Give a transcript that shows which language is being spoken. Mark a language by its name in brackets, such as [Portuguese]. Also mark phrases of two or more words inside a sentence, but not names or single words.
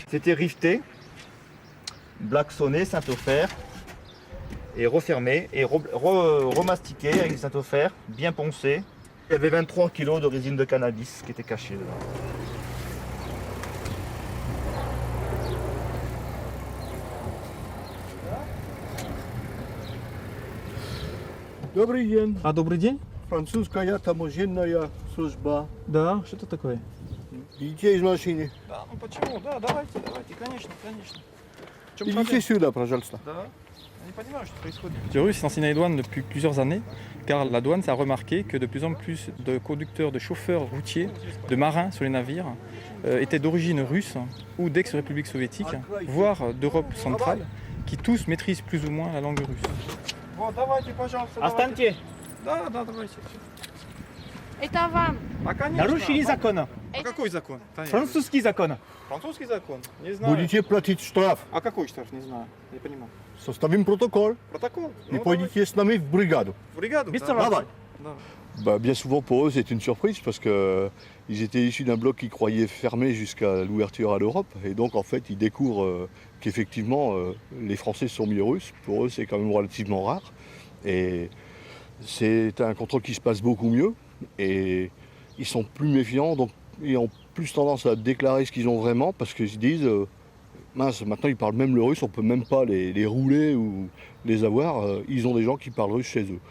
[French] C'était rifté, blacksonné, saint-fer, et refermé et remastiqué avec du saint-fer, bien poncé. Il y avait 23 kg de résine de cannabis qui était cachée dedans. [Russian] Добрый день. А, добрый день. Французская таможенная служба. Да, что это такое? Идите из машины. Да, ну почему? Да, давайте, конечно. Идите сюда, пожалуйста. Да. [French] Je ne [Russian] понимаю, что происходит. [French] Les Russes enseignent les douanes depuis plusieurs années, car la douane s'est remarqué que de plus en plus de conducteurs, de chauffeurs routiers, de marins sur les navires étaient d'origine russe ou d'ex-république soviétique, voire d'Europe centrale, qui tous maîtrisent plus ou moins la langue russe. [Russian] Вот, давайте, пожалуйста, Останьте. Да, давайте. Это вам. А, конечно. Нарушили закон. А какой закон? Французский закон. Французский закон? Не знаю. Будете платить штраф. А какой штраф? Не знаю. Не понимаю. Составим протокол. Протокол? И пойдете с нами в бригаду. В бригаду? Давай. [French] Bien souvent pour eux c'est une surprise parce qu'ils étaient issus d'un bloc qu'ils croyaient fermé jusqu'à l'ouverture à l'Europe et donc en fait ils découvrent qu'effectivement les Français sont mis russes. Pour eux c'est quand même relativement rare et c'est un contrôle qui se passe beaucoup mieux et ils sont plus méfiants donc ils ont plus tendance à déclarer ce qu'ils ont vraiment parce qu'ils se disent mince maintenant ils parlent même le russe, on peut même pas les rouler ou les avoir, ils ont des gens qui parlent russe chez eux.